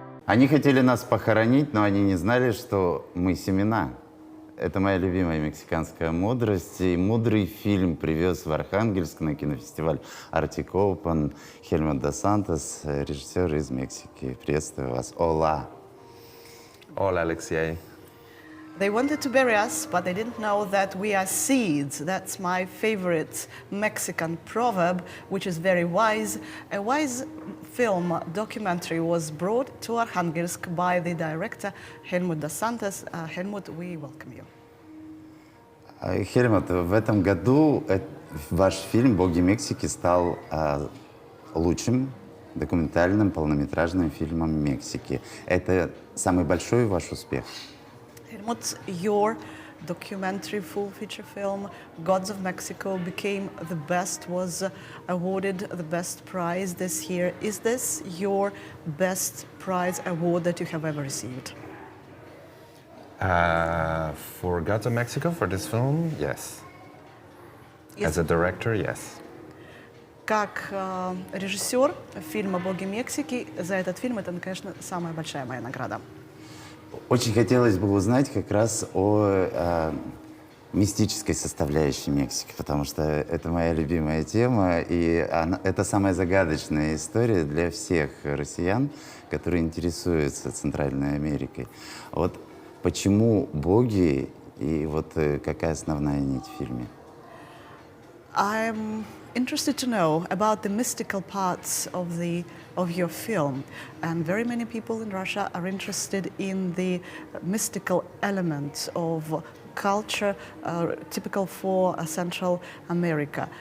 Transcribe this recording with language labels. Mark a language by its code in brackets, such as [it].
[ru] Они хотели нас похоронить, но они не знали, что мы семена. Это моя любимая мексиканская мудрость. И мудрый фильм привез в Архангельск на кинофестиваль Arctic Open Хельмутом Досантос, режиссер из Мексики. Приветствую вас. Ола. [es] Hola, Alexei. [en] They wanted to bury us, but they didn't know that we are seeds. That's my favorite Mexican proverb, which is very wise. A wise film documentary was brought to Arkhangelsk by the director Хельмутом Досантосом. Хельмут, we welcome you. [ru] Хельмут, в этом году ваш фильм «Боги Мексики» стал лучшим документальным полнометражным фильмом Мексики. Это самый большой ваш успех? [en] Helmut, your documentary full feature film, Gods of Mexico, became the best, was awarded the best prize this year. Is this your best prize award that you have ever received? For Gods of Mexico, for this film, yes. As a director, yes. [ru] Как режиссер фильма «Боги Мексики», за этот фильм это, конечно, самая большая моя награда. Очень хотелось бы узнать как раз о мистической составляющей Мексики, потому что это моя любимая тема, и это самая загадочная история для всех россиян, которые интересуются Центральной Америкой. Вот почему боги и вот какая основная нить в фильме? [en] I'm interested to know about the mystical parts of your film, and very many people in Russia are interested in the mystical elements of culture typical for Central America.